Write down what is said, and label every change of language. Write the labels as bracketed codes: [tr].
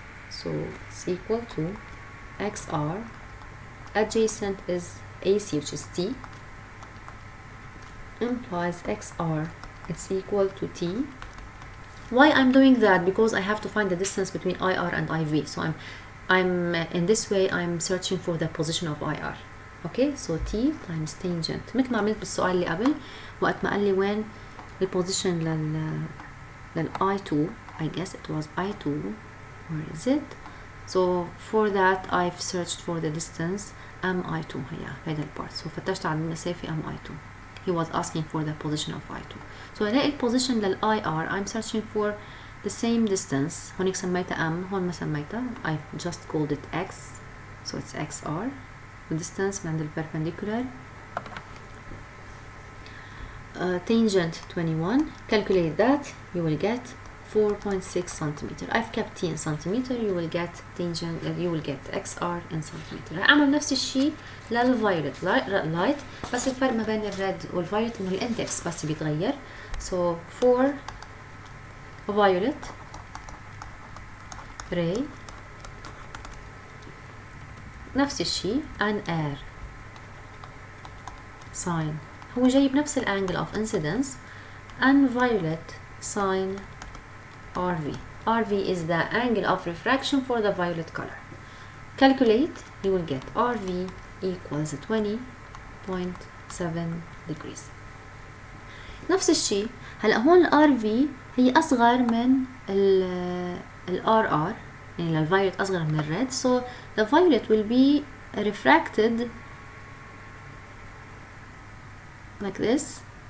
[en] So it's equal to XR. Adjacent is AC, which is T. Implies XR, it's equal to T. Why I'm doing that? Because I have to find the distance between IR and IV. So I'm in this way I'm searching for the position of IR. Okay, so T times tangent [ar] مثل ما عملت بالسؤال اللي قبل وقت ما قال لي وين البوزيشن لل I2. [en] I guess it was I2. Where is it? So for that I've searched for the distance MI2 [ar] هي هذا البارت. So فتشت على المسافة MI2. [en] He was asking for the position of I2. [ar] So ألاقي البوزيشن لل IR. [en] I'm searching for the same distance. [ar] هونيك سميتها M. هون ما سميتها. [en] I've just called it X. So it's XR. The distance من the perpendicular. Tangent 21. Calculate that. You will get 4.6 centimeter. I've kept T in centimeter. You will get tangent. You will get XR in centimeter. [ar] أعمل نفس الشيء للviolet light. بس الفرق ما بين الريد والviolet إنه الإندكس بس بيتغير. [en] So for violet ray [ar] نفس الشيء [en] an air sine [ar] هو جايب نفس الانجل [en] of incidence and violet sine RV. RV is the angle of refraction for the violet color. Calculate, you will get RV equals 20.7 degrees. [ar] نفس الشيء هلا هون ال RV هي أصغر من ال RR يعني الفايولت أصغر من الريد. [en] So the violet will be refracted like this.